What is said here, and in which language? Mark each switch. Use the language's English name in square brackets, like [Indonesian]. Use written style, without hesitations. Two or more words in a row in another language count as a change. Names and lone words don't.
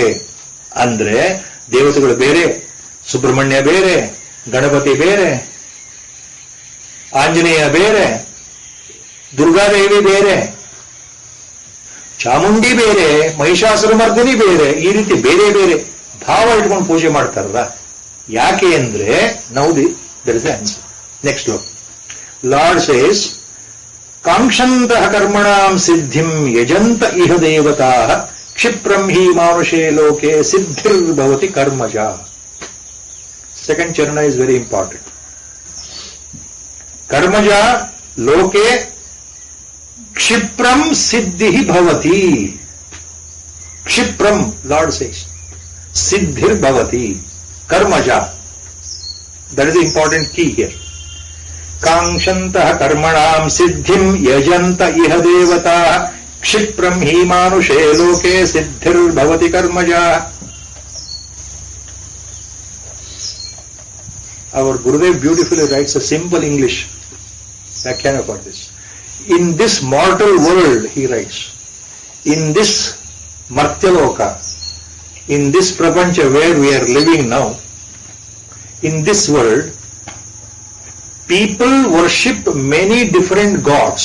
[Kannada] ಅಂದ್ರೆ ದೇವತೆಗಳು ಬೇರೆ, ಸುಬ್ರಹ್ಮಣ್ಯ ಬೇರೆ, ಗಣಪತಿ ಬೇರೆ, ಆಂಜನೇಯ ಬೇರೆ, ದುರ್ಗಾದೇವಿ ಬೇರೆ, ಚಾಮುಂಡಿ ಬೇರೆ, ಮಹಿಷಾಸುರಮರ್ದಿನಿ ಬೇರೆ, ಈ ರೀತಿ ಬೇರೆ ಬೇರೆ ಭಾವ ಇಟ್ಕೊಂಡು ಪೂಜೆ ಮಾಡ್ತಾರಲ್ಲ. ಯಾಕೆ ಅಂದ್ರೆ ನಾವು [English] there is answer. next Lord says [Sanskrit] ಕಾಂಕ್ಷಂತಃ ಕರ್ಮಣಾಂ ಸಿದ್ಧಿಂ ಯಜಂತ ಇಹ ದೇವತಾ ಕ್ಷಿಪ್ರಂ ಹಿ ಮಾನುಷೇ ಲೋಕೆ ಸಿದ್ಧಿರ್ಭವತಿ ಕರ್ಮಜ. [English] second charana is very important. [Sanskrit] ಕರ್ಮಜ ಲೋಕೆ ಕ್ಷಿಪ್ರಂ ಸಿದ್ಧಿ ಭವತಿ. ಕ್ಷಿಪ್ರಂ [English] Lord says [Sanskrit] ಸಿದ್ಧಿರ್ಭವತಿ ಕರ್ಮಜ. [English] that is important key here. [Sanskrit] ಕಾಂಕ್ಷಂತಃ ಕರ್ಮಣಾಂ ಸಿದ್ಧಿಂ ಯಜಂತ ಇಹ ದೇವತಾ ಕ್ಷಿಪ್ರಂ ಹಿ ಮಾನುಷೇ ಲೋಕೆ ಸಿದ್ಧಿರ್ಭವತಿ ಕರ್ಮಜ. [English] Our Gurudev beautifully writes a simple English Vyakhyan for this. In this mortal world, he writes, in this Martyaloka, in this Prapancha where we are living now, in this world, people worship many different gods.